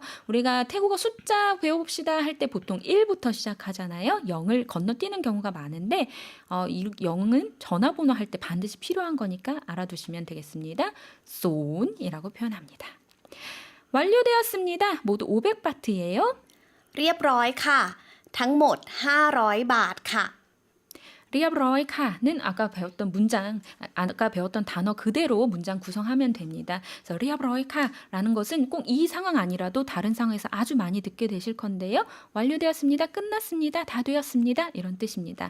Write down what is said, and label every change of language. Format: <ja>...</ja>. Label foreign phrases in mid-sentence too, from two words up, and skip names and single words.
<ko>우리가 태국어 숫자 배워봅시다 할 때 보통 1부터 시작하잖아요. 0을 건너뛰는 경우가 많은데 이 0은 전화번호 할 때 반드시 필요한 거니까 알아두시면 되겠습니다. 손이라고 표현합니다. 완료되었습니다. 모두 500바트예요.</ko> <th>เรียบร้อยค่ะ ทั้งหมด 500 บาทค่ะ</th> <ko>리압로이카는 아까 배웠던 단어 그대로 문장 구성하면 됩니다. 그래서 리압로이카라는 것은 꼭 이 상황 아니라도 다른 상황에서 아주 많이 듣게 되실 건데요. 완료되었습니다. 끝났습니다. 다 되었습니다. 이런 뜻입니다.</ko>